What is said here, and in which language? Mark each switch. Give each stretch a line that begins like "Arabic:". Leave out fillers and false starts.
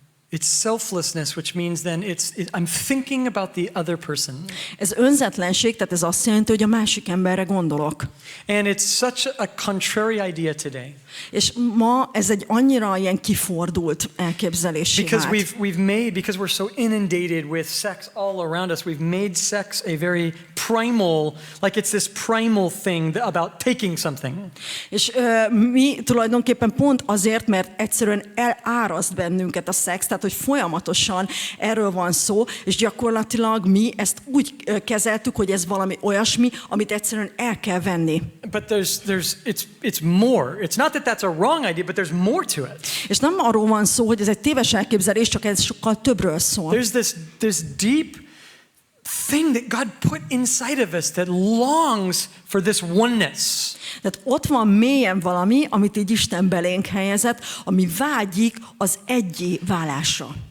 English: It's selflessness, which means then I'm thinking about the other person.
Hungarian: Ez önzetlenség, tehát ez azt jelenti, hogy a másik emberre gondolok.
English: And it's such a contrary idea today.
Hungarian: És ma ez egy annyira ilyen kifordult elképzelésé vált.
English: Because we're so inundated with sex all around us, we've made sex a very primal, like it's this primal thing about taking something.
Hungarian: És mi tulajdonképpen pont azért, mert egyszerűen eláraszt bennünket a szex, tehát hogy folyamatosan erről van szó, és gyakorlatilag mi ezt úgy kezeltük, hogy ez valami olyasmi, amit egyszerűen el kell venni.
English: But it's more. It's not that that's a wrong idea, but there's more to it.
Hungarian: És nem arról van szó, hogy ez egy téves elképzelés, csak ez sokkal többről szól.
English: There's this deep thing that God put inside of us that longs for this oneness.
Hungarian: Tehát ott van mélyen valami, amit így Isten belénk helyezett, ami vágyik az egyé válásra.